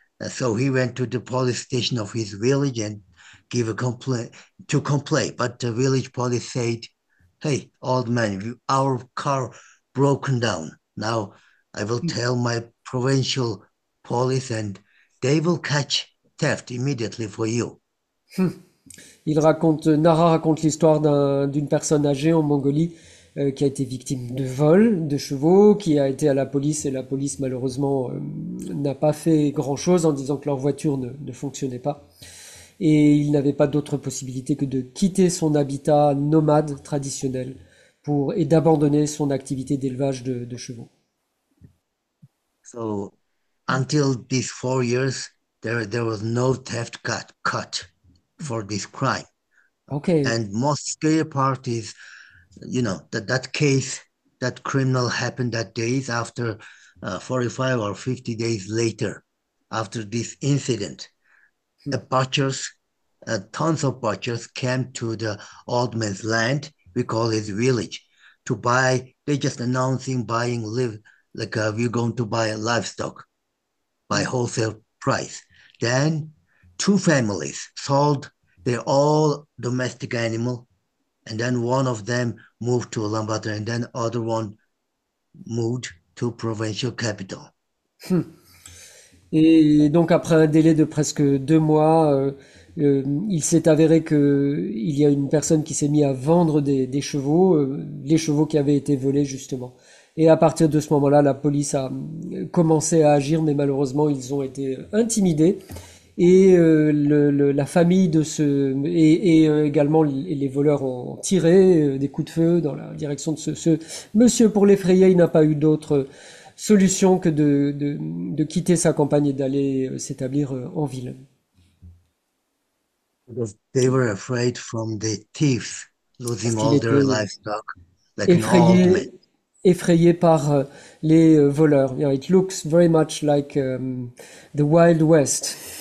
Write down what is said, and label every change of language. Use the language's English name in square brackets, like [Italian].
[English] So he went to the police station of his village and give a complaint to complain. But the village police said, "Hey, old man, our car broken down. Now I will tell my provincial police and they will catch theft immediately for you." [French] Nara raconte l'histoire d'une personne âgée en Mongolie qui a été victime de vol de chevaux, qui a été à la police et la police malheureusement n'a pas fait grand-chose en disant que leur voiture ne fonctionnait pas. Et il n'avait pas d'autre possibilité que de quitter son habitat nomade traditionnel et d'abandonner son activité d'élevage de chevaux. [English] So until these 4 years, there was no theft cut for this crime. Okay. And most scary part is, that case, that criminal happened that days after 45 or 50 days later, after this incident. The butchers, tons of butchers came to the old man's land, we call his village, to buy. They just announcing buying we're going to buy livestock by wholesale price. Then 2 families sold their all domestic animal, and then one of them moved to Oulan-Bator, and then other one moved to provincial capital. [French] Et donc après un délai de presque 2 mois, il s'est avéré il y a une personne qui s'est mise à vendre des chevaux, les chevaux qui avaient été volés justement. Et à partir de ce moment-là, la police a commencé à agir, mais malheureusement, ils ont été intimidés. Et la famille et également les voleurs ont tiré des coups de feu dans la direction de ce monsieur. Pour l'effrayer, il n'a pas eu d'autre solution que de quitter sa campagne et d'aller s'établir en ville. [English] Because they were afraid from the thieves losing all their livestock, like an old man. [French] Effrayé par les voleurs. [English] Yeah, it looks very much like the Wild West.